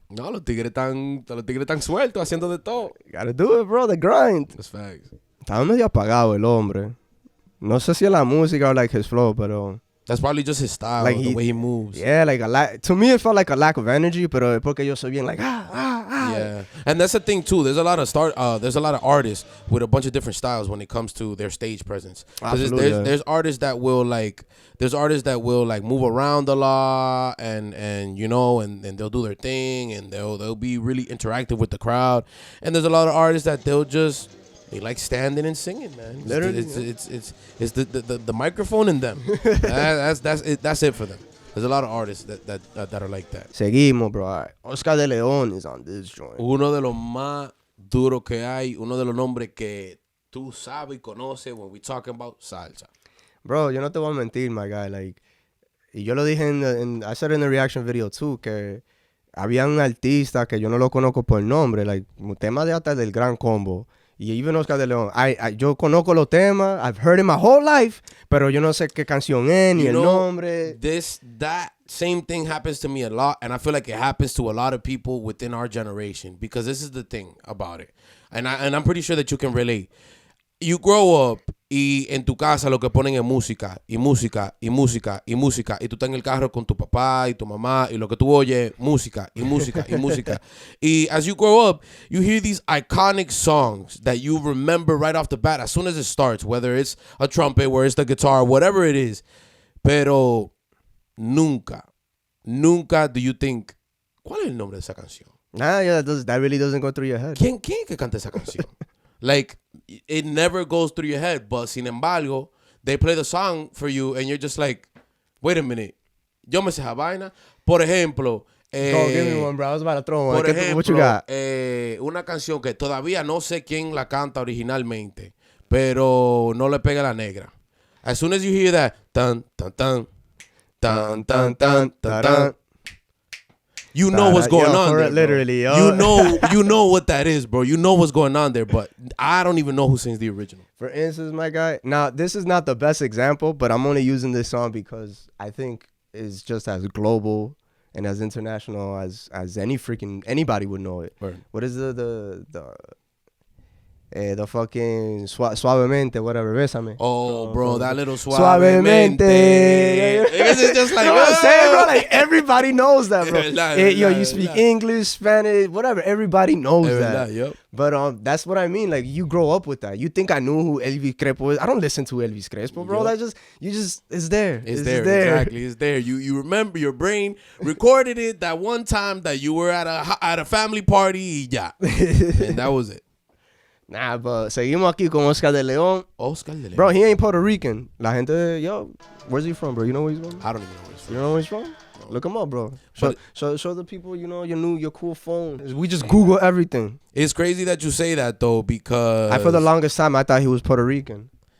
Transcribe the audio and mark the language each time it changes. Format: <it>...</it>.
<es>No, los tigres tan sueltos haciendo de todo.</es> <en>Gotta do it, bro. The grind. That's facts.</en> <es>Estaba medio apagado el hombre. No sé si es la música</es> <en>or like his flow,</en> <es>pero</es> <en>That's probably just his style, Like the way he moves. yeah, like to me it felt like a lack of energy,</en> <es>pero porque yo soy bien</es> <en>like Yeah, and that's the thing too. There's a lot of artists with a bunch of different styles when it comes to their stage presence. Absolutely, There's artists that will like move around a lot and you know and they'll do their thing and they'll be really interactive with the crowd. And there's a lot of artists that they like standing and singing, man. Literally, It's the microphone in them. That's it for them. There's a lot of artists that are like that. Seguimos, bro. All right. Oscar de Leon is on this joint.</en> <es>Uno de los más duros que hay, uno de los nombres que tú sabes y conoces</es> <en>when we talking about salsa.</en> <es>Bro, yo no te voy a mentir,</es> <en>my guy.</en> <es>Like, y yo lo dije</es> <en>I said in the reaction video too,</en> <es>que había un artista que yo no lo conozco por nombre, like, un tema de hasta del Gran Combo. Y even Oscar de Leon, yo conozco los temas,</es> <en>I've heard it my whole life,</en> <es>pero yo no sé qué canción es, ni el nombre.</es> <en>That same thing happens to me a lot, and I feel like it happens to a lot of people within our generation, because this is the thing about it. And I'm pretty sure that you can relate. You grow up</en> <es>y en tu casa lo que ponen es música y</es> <en>música y música y música y tú estás en el carro con tu papá y tu mamá y lo que tú oyes música y música y música y as you grow up you hear these iconic songs that you remember right off the bat as soon as it starts, whether it's a trumpet, whether it's the guitar, whatever it is,</en> <es>pero nunca</es> <en>do you think</en> <es>¿cuál es el nombre de esa canción?</es> <en>Nah, yeah, that really doesn't go through your head.</en> <es>¿Quién que canta esa canción?</es> <en>Like, it never goes through your head, but</en> <es>sin embargo,</es> <en>they play the song for you and you're just like, wait a minute,</en> <es>yo me sé esa vaina. Por ejemplo,</es> <en>Go, give me one, bro. I was about to throw one.</en> <es>Por ejemplo,</es> <en>what you got?</en> <es>Una canción que todavía no sé quién la canta originalmente, pero no le pega la negra.</es> <en>As soon as you hear that, tan, tan, tan, tan, tan, tan, tan, tan, you know what's going on there, literally, you know what that is, bro. You know what's going on there, but I don't even know who sings the original. For instance, my guy, now this is not the best example, but I'm only using this song because I think it's just as global and as international as anybody would know it. Right. What is the fucking suavemente, whatever, bésame. Oh, bro, that little</en> <es>Suavemente.</es> <en>It's just like, you know what I'm saying, bro? Like, everybody knows that, bro. You speak</en> <es>verdad.</es> <en>English, Spanish, whatever. Everybody knows</en> <es>Verdad,</es> <en>that. yep. But that's what I mean. Like, you grow up with that. You think I knew who Elvis Crespo is? I don't listen to Elvis Crespo, bro. Yep. It's there. It's there. Exactly. It's there. You remember, your brain recorded it that one time that you were at a family party,</en> <es>y ya.</es> <en>And that was it. Nah, but</en> <es>seguimos aquí con Oscar de Leon. Oscar de Leon.</es> <en>Bro, he ain't Puerto Rican.</en> <es>La gente,</es> <en>yo, where's he from, bro? You know where he's from? I don't even know where he's from. You know where he's from? No. Look him up, bro. But Show the people, you know, your cool phone. We just Google everything. It's crazy that you say that, though, because... For the longest time, I thought he was Puerto Rican.</en>